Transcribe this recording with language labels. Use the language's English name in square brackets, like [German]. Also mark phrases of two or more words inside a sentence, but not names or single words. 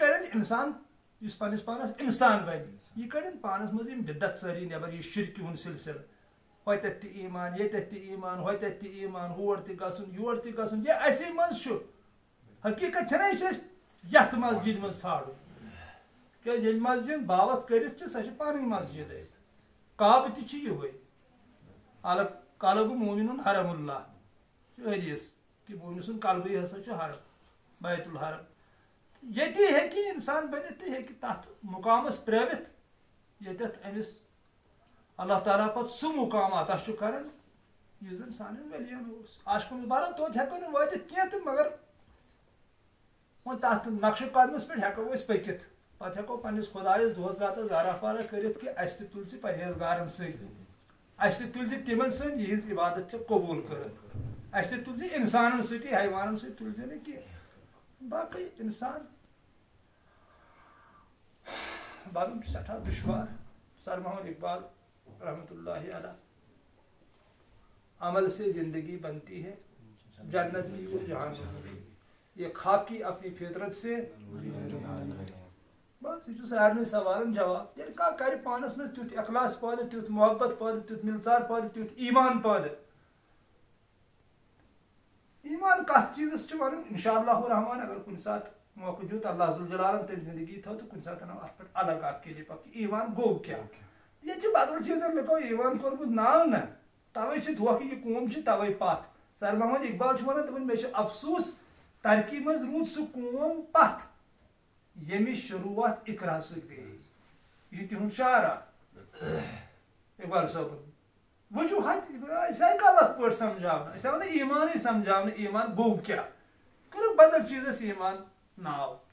[Kashmiri] کرن انسان اس پانس انسان بن یہ کڑن پانس مز بدت ساری نبر یہ شرک ہند سلسلہ ہوتت تہ ایمان یتت تہ ایمان ہوتت تہ ایمان ہور تہ گژھن یور تہ گژھن یہ اسی مز حقیقت چھنا یہ یت مسجد مز ژھانڈن کہ ییٚلہِ مسجد باوت کٔرِتھ چھِ سۄ چھِ پنٕنۍ مسجد اَسہِ کعبہٕ تہِ چھِ یِہوے [Arabic] قلب مومن حرم اللہ [Kashmiri] حدیث کہ مومن سُنٛد قلبٕے ہسا چھُ حرم بیت الحرم ییٚتی ہیٚکہِ اِنسان بٔنِتھ تہٕ ہیٚکہِ تتھ مقامس پرٛٲوِتھ ییٚتٮ۪تھ أمِس اللہ تعالیٰ پتہٕ سُہ مقام عطا چھُ کران یُس زن سانٮ۪ن ؤلین اوس عاشقن بارن توٚت ہٮ۪کو نہٕ وٲتِتھ کینٛہہ تہٕ مگر وۄنۍ تتھ نقشہٕ قدمس پٮ۪ٹھ ہٮ۪کو أسۍ پٔکِتھ پتہٕ ہٮ۪کو پننس خۄدایس دۄہس راتس زارا پارا کٔرِتھ کہِ اسہِ تہِ تُل ژٕ پرہیزگارن سۭتۍ اسہِ تہِ تُل ژٕ تِمن سۭتۍ یِہنٛز عبادت ژےٚ قبوٗل کٔرٕتھ اسہِ تہِ تُل ژٕ انسانن سۭتی حیوانن سۭتۍ تُل ژٕ نہٕ کینٛہہ باقٕے انسان بنُن چھُ سٮ۪ٹھاہ دُشوار سر محمد اقبال [Arabic] رحمۃ اللہ علیہ [Urdu] عمل سے زندگی بنتی ہے جنت بھی وہ جہان یہ خاکی اپنی فطرت سے [Kashmiri] بس یہ سارے سوالن جواب ییٚلہِ کانٛہہ کرِ پانس منٛز تیُتھ اخلاص پٲدٕ تیُتھ محبت پٲدٕ تیُتھ ملژار پٲدٕ تیُتھ ایمان پٲدٕ ایمان کتھ چیٖزس چھُ ونُن [Arabic] انشاء اللہ الرحمان [Kashmiri] اگر کُنہِ ساتہٕ موقع دیُت اللہ ذوالجلالن تٔمۍ زندگی تھٲو تہٕ کُنہِ ساتہٕ انو اتھ پٮ۪ٹھ الگ اکھ کلپ اکھ ایمان گوٚو کیٛاہ ییٚتہِ چھُ بدل چیٖزن لُکو ایمان کوٚرمُت ناو نہ توے چھِ دھوکہٕ یہِ قوم چھِ توے پتھ سر محمد اقبال چھُ ونان دپان مےٚ چھُ افسوٗس ترقی منٛز روٗد سُہ قوم پتھ ییٚمِچ شروعات اقرا سۭتۍ گٔیے یہِ چھُ تِہُنٛد شعر اکھ اقبال صٲبُن وجوہات أسۍ آیہِ غلط پٲٹھۍ سمجھاونہٕ أسۍ آو نہٕ ایمانٕے سمجھاونہٕ ایمان گوٚو کیٛاہ کٔرٕکھ بدل چیٖزس ایمان ناو